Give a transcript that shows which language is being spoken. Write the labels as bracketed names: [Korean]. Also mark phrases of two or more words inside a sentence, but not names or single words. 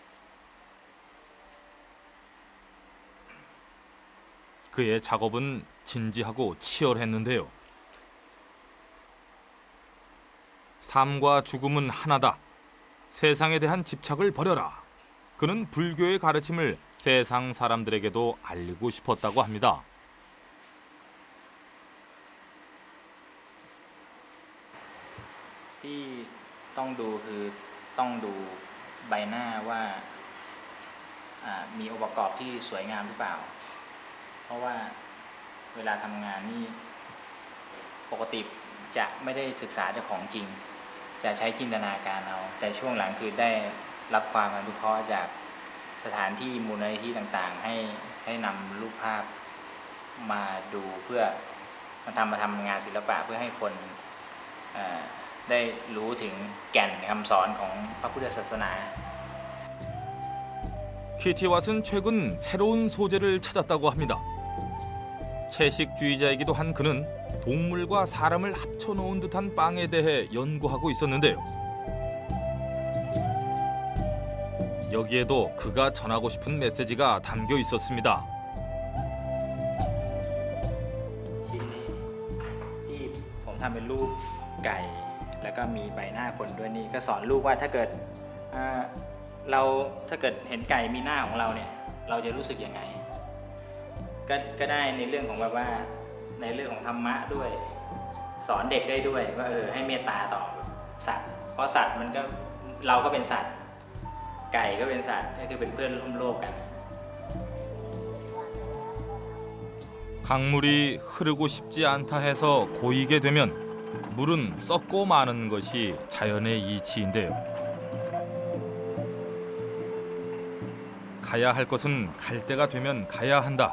[Korean] 그의 작업은 진지하고 치열했는데요. 삶과 죽음은 하나다. 세상에 대한 집착을 버려라. 그는 불교의 가르침을 세상 사람들에게도 알리고 싶었다고 합니다. [Thai] ที่ต้องดูคือต้องดูใบหน้าว่ามีองค์ประกอบที่สวยงามหรือเปล่าเพราะ ว่าเวลาทำงานนี่ปกติจะไม่ได้ศึกษาจากของจริงจะใช้จินตนาการเอาแต่ช่วงหลังคือได้รับความอนุเคราะห์จากสถานที่มูลนิธิต่างๆให้นำรูปภาพมาดูเพื่อมาทำงานศิลปะเพื่อให้คนได้รู้ถึงแก่นคำสอนของพระพุทธศาสนา [Korean] 키티왓은 최근 새로운 소재를 찾았다고 합니다. 채식주의자이기도 한 그는 동물과 사람을 합쳐놓은 듯한 빵에 대해 연구하고 있었는데요. 여기에도 그가 전하고 싶은 메시지가 담겨 있었습니다. [Thai] ที่ผมทำเป็นรูปไก่แล้วก็มีใบหน้าคนด้วยนี่ก็สอนลูกว่าถ้าเกิดเห็นไก่มีหน้าของเราเนี่ยเราจะรู้สึกยังไงก็ได้ในเรื่องของแบบว่าในเรื่องของธรรมะด้วยสอนเด็กได้ด้วยว่าให้เมตตาต่อสัตว์เพราะสัตว์มันก็เราก็เป็นสัตว์ไก่ก็เป็นสัตว์ก็คือเป็นเพื่อนร่วมโลกกัน [Korean] 강물이 흐르고 싶지 않다 해서 고이게 되면 물은 썩고 마는 것이 자연의 이치인데요. 가야 할 것은 갈 때가 되면 가야 한다.